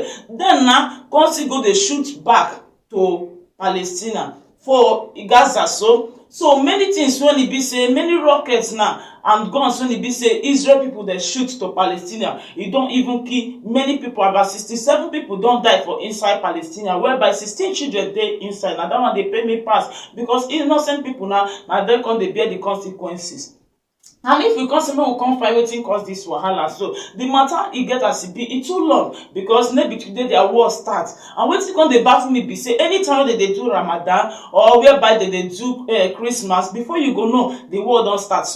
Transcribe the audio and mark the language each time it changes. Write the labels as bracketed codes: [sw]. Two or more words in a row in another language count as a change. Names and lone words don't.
[pcm] Then now constantly go they shoot back to Palestine. For Gaza, so So many things when it be say, many rockets now and guns when it be say Israel people they shoot to Palestinians. It don't even kill many people. About 67 people don't die for inside Palestine, whereby 16 children dey inside. Now that one they pay me pass because innocent people now they come they bear the consequences. And if we come say make we come find wetin cause this wahala, so the matter e get as e be, e too long because maybe today their war start. And wetin come dey baffle me be say anytime they do Ramadan or whereby they do Christmas, before you go know the war don start.